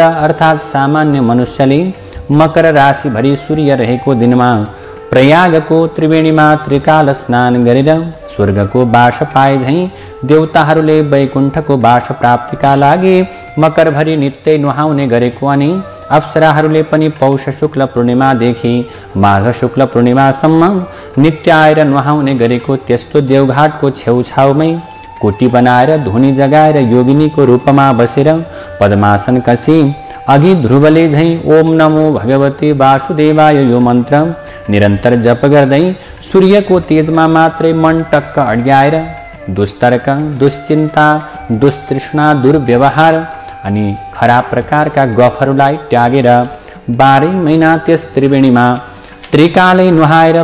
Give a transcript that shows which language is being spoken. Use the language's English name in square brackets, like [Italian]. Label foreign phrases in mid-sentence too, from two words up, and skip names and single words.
[Nepali] अर्थात् सामान्य मनुष्यले मकर राशिभरि सूर्य रहेको दिनमा प्रयागको त्रिवेणीमा त्रिकाल स्नान गरेर स्वर्गको बास पाए झैँ देवताहरूले वैकुण्ठको बास प्राप्तिका लागि मकरभरि नित्य नुहाउने गरेको अनि अप्सराहरूले पनि पौष शुक्ल पूर्णिमादेखि माघ शुक्ल पूर्णिमासम्म नित्य आएर नुहाउने गरेको त्यस्तो देवघाटको छेउछाउमै कोटी बनाएर धुनी जगाएर योगिनीको रूपमा बसेर पद्मासन कसी अघि ध्रुवले झैँ [Sanskrit] ओम नमो भगवते वासुदेवाय [Nepali] यो मन्त्र निरन्तर जप गर्दै सूर्यको तेजमा मात्रै मन टक्क अड्याएर दुस्तर्क दुश्चिन्ता दुस्तृष्णा दुर्व्यवहार अनि खराब प्रकारका गफहरूलाई त्यागेर 12 महिना त्यस त्रिवेणीमा त्रिकालै नुहाएर